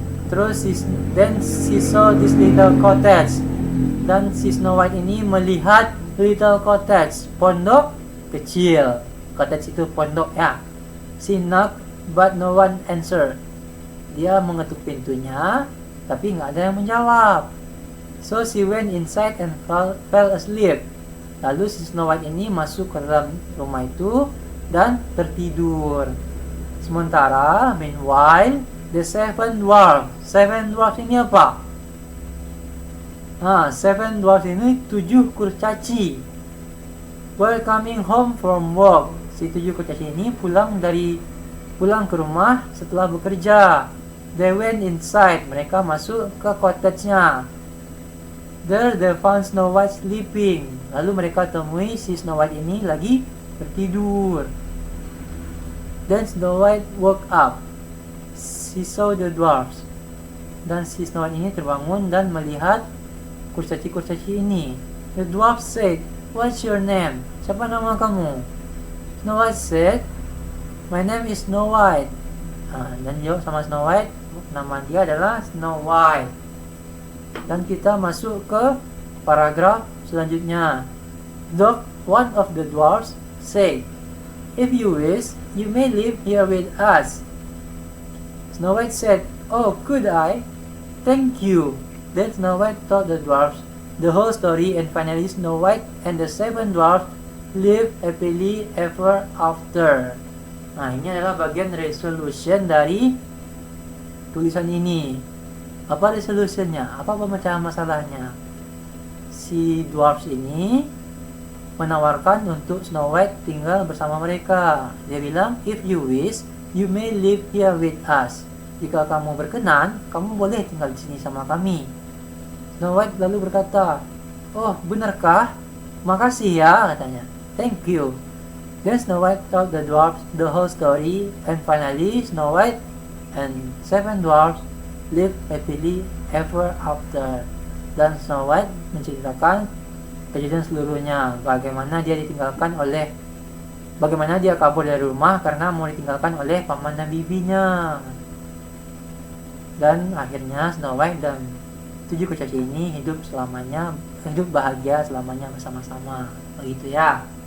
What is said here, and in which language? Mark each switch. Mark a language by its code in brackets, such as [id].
[en] Terus then she saw this little cottage. [id] Dan si Snow White ini melihat little cottage, pondok kecil. Cottage itu pondok ya. [en] She knocked but no one answered. [id] Dia mengetuk pintunya, tapi nggak ada yang menjawab. [en] So she went inside and fell asleep. [id] Lalu si Snow White ini masuk ke dalam rumah itu dan tertidur. Sementara, [en] meanwhile, the 7 dwarfs. [id] 7 dwarfs ini apa? 7 dwarfs ini 7 kurcaci. [en] Were coming home from work. [id] Si 7 kurcaci ini pulang ke rumah setelah bekerja. [en] They went inside. [id] Mereka masuk ke cottage-nya. [en] There they found Snow White sleeping. [id] Lalu mereka temui si Snow White ini lagi tertidur. [en] Then Snow White woke up. She saw the dwarfs. [id] Dan si Snow White ini terbangun dan melihat kurcaci-kurcaci ini. [en] The dwarf said, "What's your name?" [id] Siapa nama kamu? [en] Snow White said, "My name is Snow White." [id] Dan jawab sama Snow White, nama dia adalah Snow White. Dan kita masuk ke paragraf selanjutnya. [en] One of the dwarfs said, "If you wish, you may live here with us." Snow White said, "Oh, could I? Thank you." Then Snow White told the dwarfs the whole story, and finally Snow White and the 7 dwarfs lived happily ever after. [id] Nah, ini adalah bagian resolution dari tulisan ini. Apa resolutionnya? Apa pemecahan masalahnya? Si dwarfs ini menawarkan untuk Snow White tinggal bersama mereka. Dia bilang, [en] "If you wish, you may live here with us." [id] Jika kamu berkenan, kamu boleh tinggal di sini sama kami. Snow White lalu berkata, "Oh, benarkah? Makasih ya," katanya. [en] "Thank you." Then Snow White told the dwarfs the whole story, and finally Snow White and 7 dwarfs lived happily ever after. [id] Dan Snow White menceritakan kejadian seluruhnya, bagaimana dia kabur dari rumah karena mau ditinggalkan oleh paman dan bibinya. Dan akhirnya Snow White dan 7 kurcaci ini hidup bahagia selamanya bersama-sama. Begitu ya.